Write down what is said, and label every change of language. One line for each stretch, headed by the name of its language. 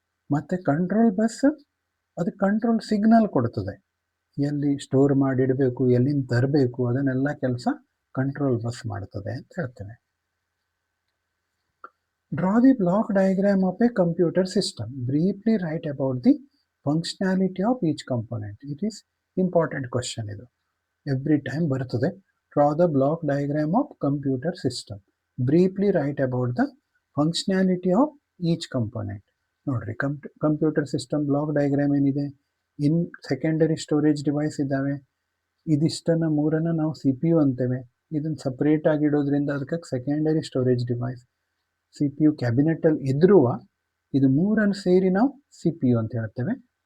Kannada: ಮತ್ತು control bus ಅದು control signal ಕೊಡ್ತದೆ, ಎಲ್ಲಿ ಸ್ಟೋರ್ ಮಾಡಿಡಬೇಕು, ಎಲ್ಲಿಂದ ತರಬೇಕು, ಅದನ್ನೆಲ್ಲ ಕೆಲಸ ಕಂಟ್ರೋಲ್ ಬಸ್ ಮಾಡ್ತದೆ ಅಂತ ಹೇಳ್ತೇವೆ.
English: Draw the block diagram of a computer system. Briefly write about the functionality of each component. It is important question
Kannada: ಇದು,
English: every time
Kannada: ಬರ್ತದೆ.
English: Draw the block diagram of computer system. Briefly write about the functionality of each component.
Kannada: ನೋಡ್ರಿ, computer system block diagram ಏನಿದೆ, ಇನ್ secondary storage device ಇದ್ದಾವೆ. ಇದಿಷ್ಟನ್ನು 3 ನಾವು CPU ಅಂತೇವೆ. ಇದನ್ನು separate ಆಗಿ ಇಡೋದ್ರಿಂದ ಅದಕ್ಕೆ ಸೆಕೆಂಡರಿ ಸ್ಟೋರೇಜ್ ಡಿವೈಸ್. CPU ಕ್ಯಾಬಿನೆಟಲ್ಲಿ ಇದ್ರುವ ಇದು 3 ಸೇರಿ ನಾವು CPU ಅಂತ ಹೇಳ್ತೇವೆ.